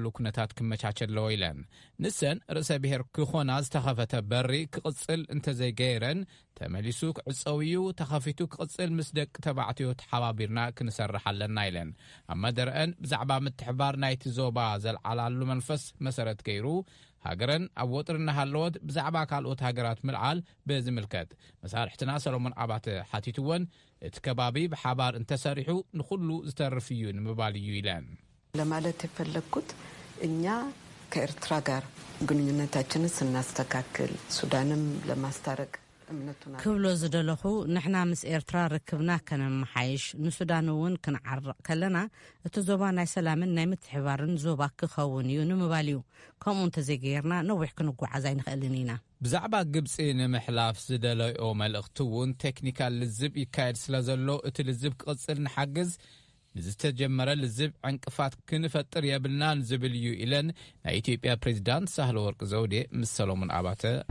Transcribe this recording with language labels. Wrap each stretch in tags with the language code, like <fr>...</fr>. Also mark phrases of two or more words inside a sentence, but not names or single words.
<ti>ኩነታት ክመቻቸ ኣለዎ ኢለን ንሰን ርእሰ ብሔር ክኾና ዝተኸፈተ በሪ ክቕጽል እንተዘይገይረን ተመሊሱ ክዕፀው እዩ ተኸፊቱ ክቕጽል ምስ ደቂ ተባዕትዮ ተሓባቢርና ክንሰርሕ ኣለና ኢለን ኣብ መደረአን ብዛዕባ ምትሕባር ናይቲ ዞባ ዘልዓላሉ መንፈስ መሰረት ገይሩ ሃገረን ኣብ ወጥሪ እናሃለወት ብዛዕባ ካልኦት ሃገራት ምልዓል ብዝምልከት መሳርሕትና ሰሎሞን ኣባተ ሓቲትወን እቲ ከባቢ ብሓባር እንተሰሪሑ ንኹሉ ዝተርፍ እዩ ንምባል እዩ ኢለን</ti> <am>ለማለት የፈለግኩት እኛ ከኤርትራ ጋር ግንኙነታችንን ስናስተካክል ሱዳንም ለማስታረቅ</am> <ti>ክብሎ ዝደለኹ ንሕና ምስ ኤርትራ ርክብና ከነመሓይሽ ንሱዳን እውን ክንዓርቕ ከለና እቲ ዞባ ናይ ሰላምን ናይ ምትሕባርን ዞባ ክኸውን እዩ ንምባል እዩ። ከምኡ እንተዘይገርና ነዊሕ ክንጓዓዝ ኣይንኽእልን ኢና። ብዛዕባ ግብፂ ንምሕላፍ ዝደለዮ መልእኽቲ እውን ቴክኒካል ልዝብ ይካየድ ስለ ዘሎ እቲ ልዝብ ክቕፅል ንሓግዝ ንዝተጀመረ ልዝብ ዕንቅፋት ክንፈጥር የብልናን ዝብል እዩ ኢለን ናይ ኢትዮጵያ ፕሬዚዳንት ሳህለወርቅ ዘውዴ ምስ ሰሎሞን አባተ</ti>